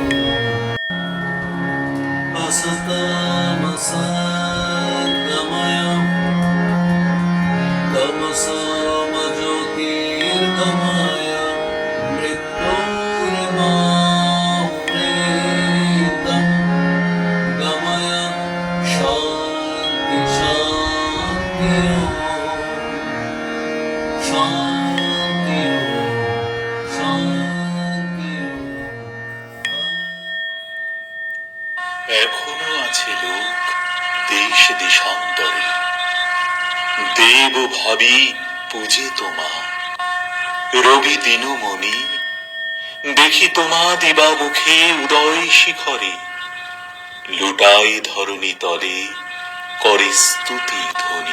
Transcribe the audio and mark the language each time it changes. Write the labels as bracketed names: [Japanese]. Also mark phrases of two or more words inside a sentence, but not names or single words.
[Sanskrit] असतमसद्गमय तमसोमज्योतिर्गमय मृत्योर्मामृतं गमय शान्ति शान्ति शान्ति शान्ति। [Bangla] এখনো আছে লোক দেশ দেশান্তরে, দেব ভাবি পূজে তোমা। রবি দিনমণি দেখি তোমা দিবা মুখে উদয় শিখরে, লুটাই ধরণী তলে করে স্তুতি ধ্বনি।